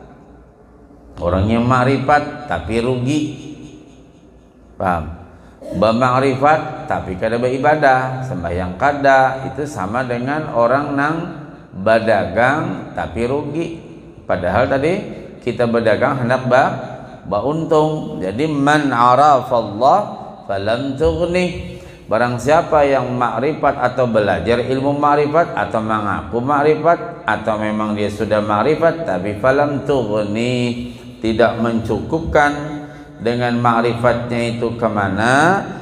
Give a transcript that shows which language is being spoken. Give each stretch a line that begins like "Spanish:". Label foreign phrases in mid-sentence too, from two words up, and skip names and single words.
Indonesian: Orang yang makrifat tapi rugi, paham?
Banjar: Bermakrifat tapi kada beribadah, sembahyang kada, itu sama dengan orang nang berdagang tapi rugi.
Indonesian: Padahal tadi kita berdagang hendak beruntung.
Arabic: Jadi من عرف الله فلم تغنه,
Indonesian: barang siapa yang makrifat atau belajar ilmu makrifat atau mengaku makrifat atau memang dia sudah makrifat tapi
Arabic: فلم تغنه,
Indonesian: tidak mencukupkan dengan ma'rifatnya itu kemana?